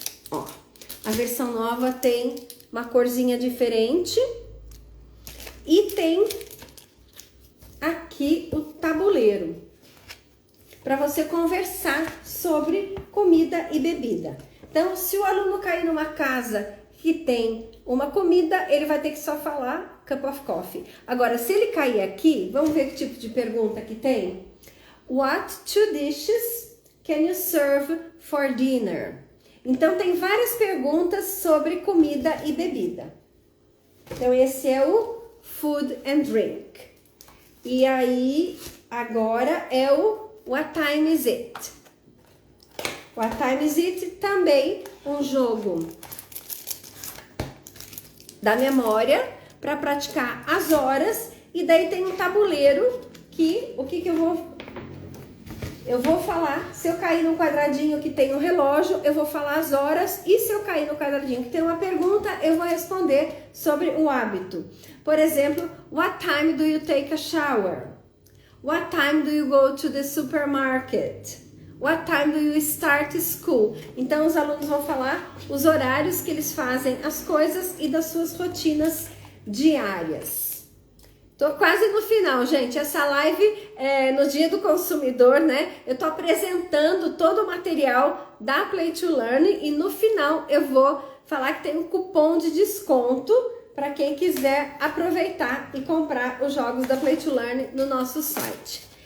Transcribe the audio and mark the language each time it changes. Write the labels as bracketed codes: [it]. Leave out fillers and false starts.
[pt] Ó, a versão nova tem uma corzinha diferente e tem aqui o tabuleiro para você conversar sobre comida e bebida. Então, se o aluno cair numa casa que tem uma comida, ele vai ter que só falar [en] cup of coffee. [pt] Agora, se ele cair aqui, vamos ver que tipo de pergunta que tem? [en] What 2 dishes can you serve for dinner? [pt] Então, tem várias perguntas sobre comida e bebida. Então, esse é o Food and Drink. E aí, agora é o What Time Is It? What Time Is It também um jogo da memória para praticar as horas. E daí tem um tabuleiro que, eu vou falar, se eu cair no quadradinho que tem um relógio, eu vou falar as horas, e se eu cair no quadradinho que tem uma pergunta, eu vou responder sobre o hábito. Por exemplo, [en] what time do you take a shower? What time do you go to the supermarket? What time do you start school? [pt] Então os alunos vão falar os horários que eles fazem as coisas e das suas rotinas diárias. Tô quase no final, gente. Essa live é no Dia do Consumidor, né? Eu tô apresentando todo o material da Play to Learn e no final eu vou falar que tem um cupom de desconto para quem quiser aproveitar e comprar os jogos da Play to Learn no nosso site.